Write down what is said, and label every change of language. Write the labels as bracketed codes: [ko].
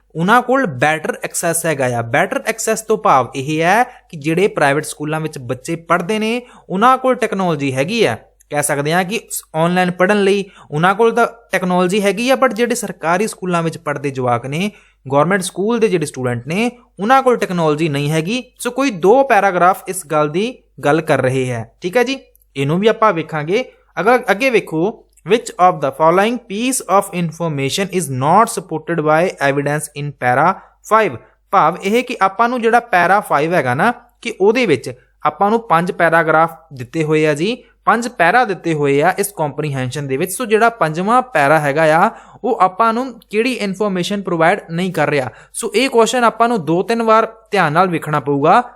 [pa] ਉਹਨਾਂ ਕੋਲ better access ਹੈਗਾ ਆ। ਬੈਟਰ ਐਕਸੈਸ ਤੋਂ ਭਾਵ ਇਹ ਹੈ ਕਿ ਜਿਹੜੇ ਪ੍ਰਾਈਵੇਟ ਸਕੂਲਾਂ ਵਿੱਚ ਬੱਚੇ ਪੜ੍ਹਦੇ ਨੇ ਉਹਨਾਂ ਕੋਲ ਟੈਕਨੋਲੋਜੀ ਹੈਗੀ ਆ। ਕਹਿ ਸਕਦੇ ਹਾਂ ਕਿ ਆਨਲਾਈਨ ਪੜ੍ਹਨ ਲਈ ਉਹਨਾਂ ਕੋਲ ਤਾਂ ਟੈਕਨੋਲੋਜੀ ਹੈਗੀ ਆ, ਬਟ ਜਿਹੜੇ ਸਰਕਾਰੀ ਸਕੂਲਾਂ ਵਿੱਚ ਪੜ੍ਹਦੇ ਜਵਾਕ ਨੇ, ਗੌਰਮੈਂਟ ਸਕੂਲ ਦੇ ਜਿਹੜੇ ਸਟੂਡੈਂਟ ਨੇ, ਉਹਨਾਂ ਕੋਲ ਟੈਕਨੋਲੋਜੀ ਨਹੀਂ ਹੈਗੀ। ਸੋ ਕੋਈ 2 ਪੈਰਾਗ੍ਰਾਫ ਇਸ ਗੱਲ ਦੀ ਗੱਲ ਕਰ ਰਹੇ ਹੈ। ਠੀਕ ਹੈ ਜੀ, ਇਹਨੂੰ ਵੀ ਆਪਾਂ ਵੇਖਾਂਗੇ। ਅਗਰ ਅੱਗੇ ਵੇਖੋ, [en] which of the following piece of information is not supported by evidence in para 5? [pa] ਭਾਵ ਇਹ ਕਿ ਆਪਾਂ ਨੂੰ ਜਿਹੜਾ ਪੈਰਾ 5 ਹੈਗਾ ਨਾ, ਕਿ ਉਹਦੇ ਵਿੱਚ ਆਪਾਂ ਨੂੰ 5 ਪੈਰਾਗ੍ਰਾਫ ਦਿੱਤੇ ਹੋਏ ਆ ਜੀ, 5 ਪੈਰਾ ਦਿੱਤੇ ਹੋਏ ਆ ਇਸ ਕੰਪਰੀਹੈਂਸ਼ਨ ਦੇ ਵਿੱਚ। ਸੋ ਜਿਹੜਾ 5ਵਾਂ ਪੈਰਾ ਹੈਗਾ ਆ ਉਹ ਆਪਾਂ ਨੂੰ ਕਿਹੜੀ ਇਨਫੋਰਮੇਸ਼ਨ ਪ੍ਰੋਵਾਈਡ ਨਹੀਂ ਕਰ ਰਿਹਾ। ਸੋ ਇਹ ਕੁਐਸਚਨ ਆਪਾਂ ਨੂੰ 2-3 ਵਾਰ ਧਿਆਨ ਨਾਲ ਵੇਖਣਾ ਪਊਗਾ।